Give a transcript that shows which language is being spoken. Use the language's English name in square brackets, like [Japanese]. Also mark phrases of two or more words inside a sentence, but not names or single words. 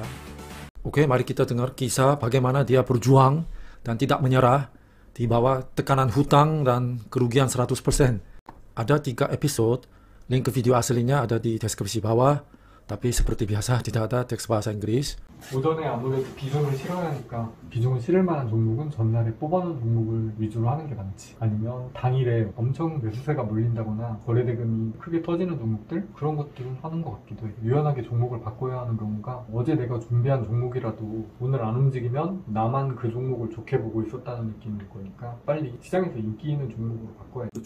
[Indonesian] Oke, mari kita dengar kisah bagaimana dia berjuang dan tidak menyerah di bawah tekanan hutang dan kerugian 100%. Ada 3 episode, link ke video aslinya ada di deskripsi bawah. tapi seperti biasa tidak ada teks bahasa Inggris. [Korean] 오전에 아무래도 비중을 실어야 하니까 비중을 실을 만한 종목은 전날에 뽑아놓은 종목을 위주로 하는 게 많지. 아니면 당일에 엄청 매수세가 몰린다거나 거래대금이 크게 터지는 종목들, 그런 것들은 하는 것 같기도 해. 유연하게 종목을 바꿔야 하는 경우가, 어제 내가 준비한 종목이라도 오늘 안 움직이면 나만 그 종목을 좋게 보고 있었다는 느낌일 거니까 빨리 시장에서 인기 있는 종목으로 바꿔야 돼.